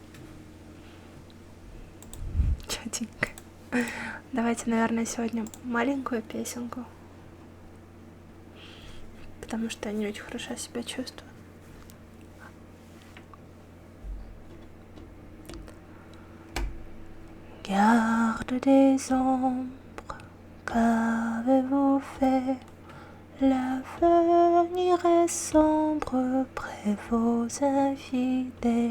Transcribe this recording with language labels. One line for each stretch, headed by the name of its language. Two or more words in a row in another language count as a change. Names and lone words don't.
Russian: Чётенько. Давайте, наверное, сегодня маленькую песенку. Потому что я не очень хорошо себя чувствую.
French: Garde des ombres, qu'avez-vous fait? L'avenir est sombre près vos infidèles.